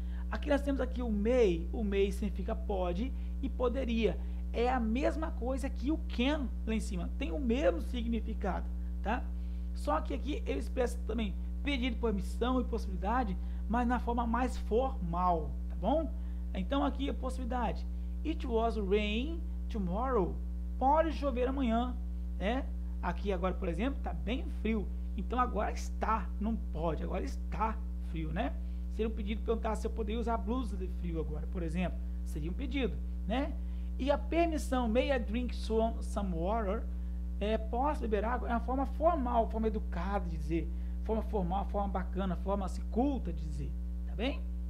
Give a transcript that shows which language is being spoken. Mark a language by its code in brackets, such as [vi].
[pt] Aqui nós temos aqui o may significa pode e poderia. É a mesma coisa que o can lá em cima, tem o mesmo significado, tá? Só que aqui ele expressa também pedido, permissão e possibilidade, mas na forma mais formal, tá bom? Então aqui a possibilidade: [en] it was rain tomorrow. [pt] Pode chover amanhã, né? Aqui agora, por exemplo, está bem frio, então agora está, não pode, agora está frio, né? Seria um pedido perguntar se eu poderia usar blusa de frio agora, por exemplo, seria um pedido, né? E a permissão, [en] may I drink some water, [pt] posso beber água, é uma forma formal, forma educada de dizer, forma formal, forma bacana, forma assim, culta de dizer, tá bem?